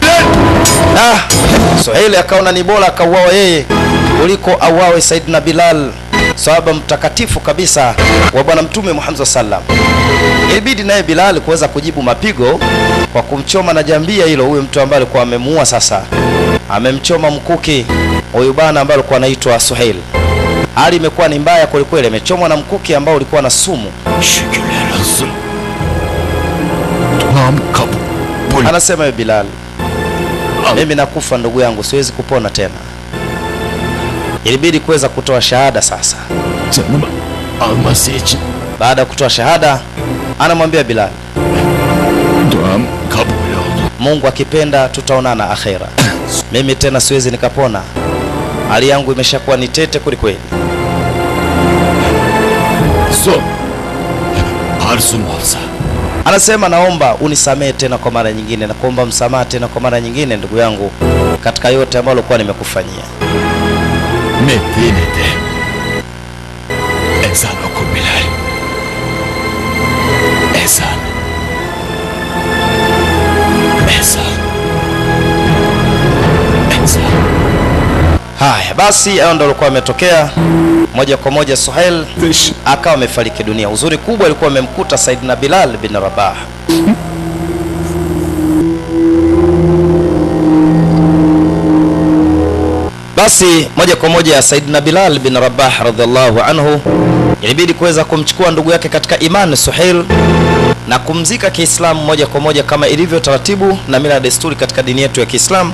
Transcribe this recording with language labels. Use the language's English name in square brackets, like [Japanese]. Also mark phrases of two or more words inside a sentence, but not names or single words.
[Swahili] Suhail akaona ni bora akauawa yeye kuliko auawe Saidina Bilal, sahaba mtakatifu kabisa wa bwana Mtume Muhammad sallam. Ilibidi naye Bilal kuweza kujibu mapigo kwa kumchoma na jambia hilo huyo mtu ambaye alikuwa amemuua. Sasa amemchoma mkuki huyu bwana ambaye alikuwa anaitwa Suhail. Hali imekuwa ni mbaya kweli kweli, amechomwa na mkuki ambao ulikuwa na sumu. [Turkish] Şükürler olsun. Duam kabul. [Swahili] Anasema Bilal, mimi nakufa ndugu yangu, siwezi kupona tena. Ilibidi kuweza kutoa shahada sasa. [Turkish] Canımı alması için [Swahili] Baada ya kutoa shahada, anamwambia Bilal, [Turkish] duam kabul oldu. [Swahili] Mungu akipenda tutaonana akhera. Mimi tena siwezi nikapona, hali yangu imeshakuwa ni tete kweli. [Turkish] Son arzum olsa. [Swahili] Anasema naomba unisamehe tena kwa mara nyingine, na kuomba msamaha tena kwa mara nyingine ndugu yangu, katika yote ambayo nilikuwa nimekufanyia. [Turkish] Medine'de ezan oku Bilal. Ezan. Ezan. Ezan. [Swahili] Haya basi, hayo ndio alikuwa ametokea. Moja kwa moja Suhail akawa amefariki dunia. Uzuri kubwa alikuwa amemkuta Saidina Bilal bin Rabah. Basi moja kwa moja Saidina Bilal bin Rabah [Arabic] radhiallahu anhu [Swahili] ilibidi kuweza kumchukua ndugu yake katika imani Suhail na kumzika Kiislamu moja kwa moja kama ilivyo taratibu na mila na desturi katika dini yetu ya Kiislamu.